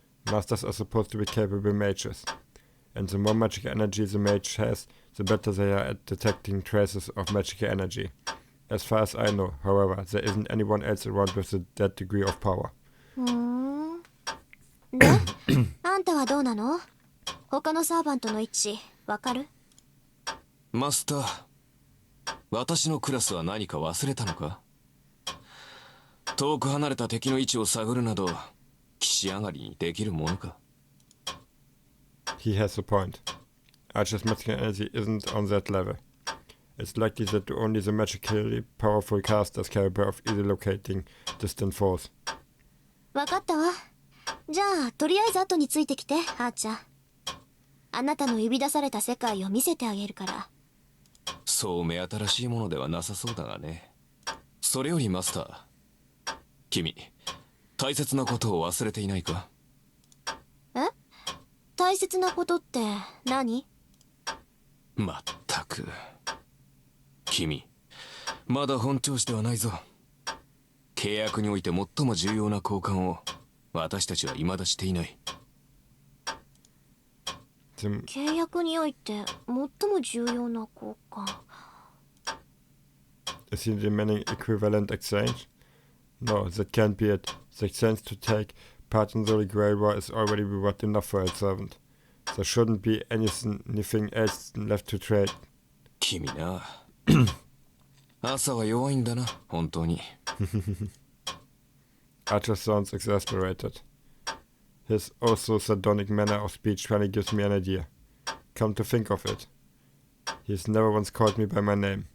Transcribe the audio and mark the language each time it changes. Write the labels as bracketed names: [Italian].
[English] Masters are supposed to be capable mages, and the more magical energy the mage has, the better they are at detecting traces of magical energy. As far as I know, however, there isn't anyone else around with that degree of power. [Japanese] で、あんたはどうなの？他のサーバントの位置、わかる？マスター、私のクラスは何か忘れたのか？遠く離れた敵の位置を探るなど、騎士上がりにできるものか？ [English] He has a point. Archer's magical energy isn't on that level. It's likely that only the magically powerful casters capable of easily locating distant foes. [Japanese] わかったわ。じゃあ、とりあえず後についてきて、ハーチャー。あなたの呼び出された世界を見せてあげるから。そう目新しいものではなさそうだがね。それよりマスター、君、大切なことを忘れていないか？え？大切なことって何？まったく。君、まだ本調子ではないぞ。契約において最も重要な交換を私たちは未だしていない。契約において最も重要な交換。 [English] Is he demanding equivalent exchange? No, that can't be it. The exchange to take part in the Holy Grail War is already reward enough for a servant. There shouldn't be anything else left to trade. [Japanese] 君な。朝は弱いんだな、本当に。 [English] Archer sounds exasperated. His also sardonic manner of speech finally gives me an idea. Come to think of it, he's never once called me by my name.